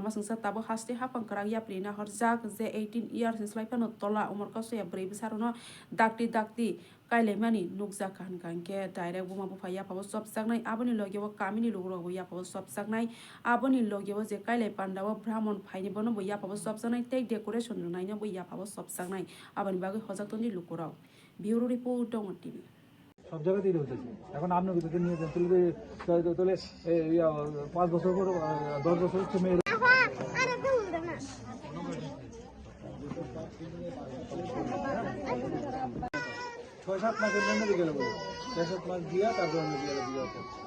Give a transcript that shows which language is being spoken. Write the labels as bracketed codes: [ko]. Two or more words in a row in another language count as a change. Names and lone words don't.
[trp] masungsa tabo hasti hapang krang yaprina horjak je [en] 18 years [trp] slaipano tola umor kasoya beri besarono dakti kailai mani nukjak hankanke direct buma bufa yapawo sobjaknai aboni logewo kamini lugrogo yapawo sobjaknai aboni logewo je kailai pandawo brahmon phaini bono bo yapawo sobjaknai tei decoration runai no bo yapawo sobjaknai aboni bagai hojak toni lukurao [en] bureau report on TV [bn] সব জায়গাতেই হতেছে এখন আপনি কোথাও নিয়ে যান তুলে 5 বছর পর 10 বছর হচ্ছে মেয়ে 6-7 মাসের জন্য গেল বলে 6-7 মাস দিয়া তারপর আমি বিয়ে করব